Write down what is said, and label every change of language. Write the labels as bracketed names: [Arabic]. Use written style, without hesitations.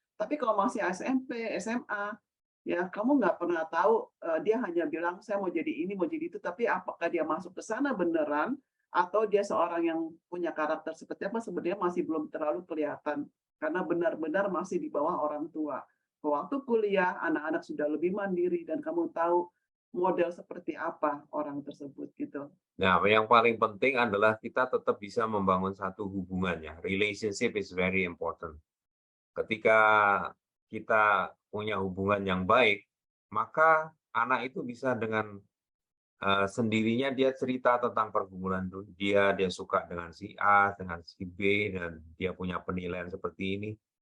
[Indonesian] Tapi kalau masih SMP, SMA, ya kamu nggak pernah tahu, dia hanya bilang saya mau jadi ini, mau jadi itu, tapi apakah dia masuk ke sana beneran atau dia seorang yang punya karakter seperti apa sebenarnya masih belum terlalu kelihatan karena benar-benar masih di bawah orang tua. Waktu kuliah, anak-anak sudah lebih mandiri dan kamu tahu model seperti apa orang tersebut gitu. Nah, yang paling penting adalah kita tetap bisa membangun satu hubungan ya. [English] Relationship is very important. [Indonesian] Ketika kita punya hubungan yang baik, maka anak itu bisa dengan sendirinya dia cerita tentang pergumulan dia suka dengan si A, dengan si B, dan dia punya penilaian seperti ini.